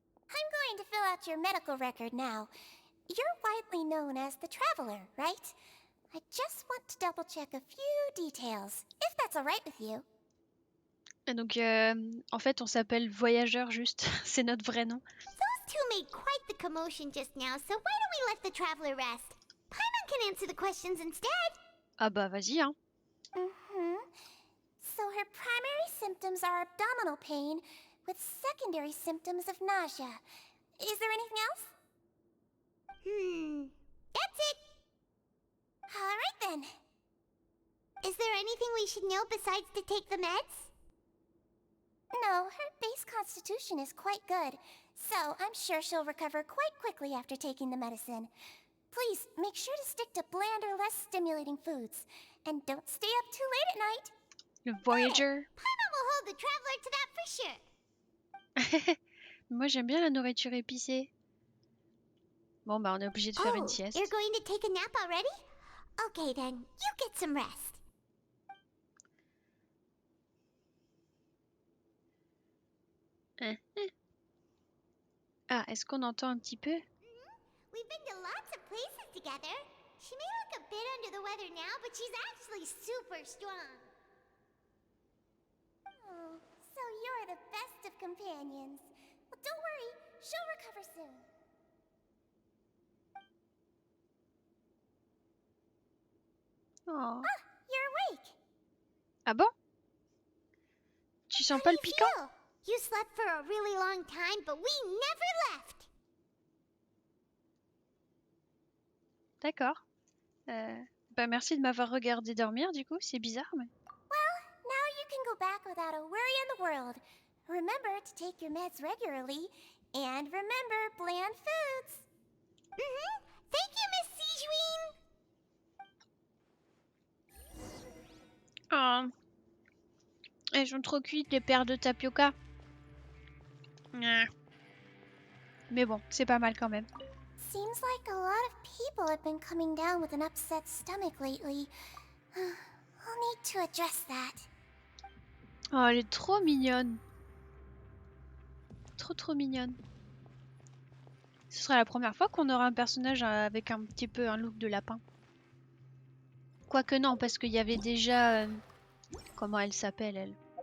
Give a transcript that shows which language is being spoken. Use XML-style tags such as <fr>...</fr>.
<en>I'm going to fill out your medical record now. You're widely known as the Traveler, right? I just want to double check a few details, if that's all right with you.</en> <fr>Et donc, en fait, on s'appelle Voyageur juste. C'est notre vrai nom.</fr> <en>Those two made quite the commotion just now, so why don't we let the Traveler rest? Paimon can answer the questions instead.</en> <fr>Ah bah vas-y, hein.</fr> <en>So her primary symptoms are abdominal pain with secondary symptoms of nausea. Is there anything else? That's it. Alright then. Is there anything we should know besides to take the meds? No, her base constitution is quite good, so I'm sure she'll recover quite quickly after taking the medicine. Please, make sure to stick to bland or less stimulating foods. And don't stay up too late at night.</en> <fr>Le Voyager.</fr> <en>Paimon will hold the traveler to that for sure.</en> <fr>Moi, j'aime bien la nourriture épicée. Bon, bah, on est obligé de faire une sieste.</fr> <en>You're going to take a nap already? Okay then, you get some rest.</en> <fr>Ah, est-ce qu'on entend un petit peu?</fr> <en>We've been to lots of places together. She may look a bit under the weather now, but she's actually super strong. Oh, so you're the best of companions. Well, don't worry, she'll recover soon. Oh. Ah, you're awake.</en> <fr>Ah bon? Tu sens pas le piquant?</fr> <en>Feel? You slept for a really long time, but we never left.</en> <fr>D'accord. Bah merci de m'avoir regardé dormir du coup, c'est bizarre mais...</fr> <en>Well, now you can go back without a worry in the world. Remember to take your meds regularly, and remember bland foods. Thank you, Miss Sijuin. Oh.</en> <fr>Elles sont trop cuites les paires de tapioca. Mais bon, c'est pas mal quand même.</fr> <en>Seems like a lot of people have been coming down with an upset stomach lately. I'll need to address that.</en> <fr>Oh, elle est trop mignonne. Trop mignonne. Ce sera la première fois qu'on aura un personnage avec un petit peu un look de lapin. Quoique non, parce qu'il y avait déjà... comment elle s'appelle, elle?</fr>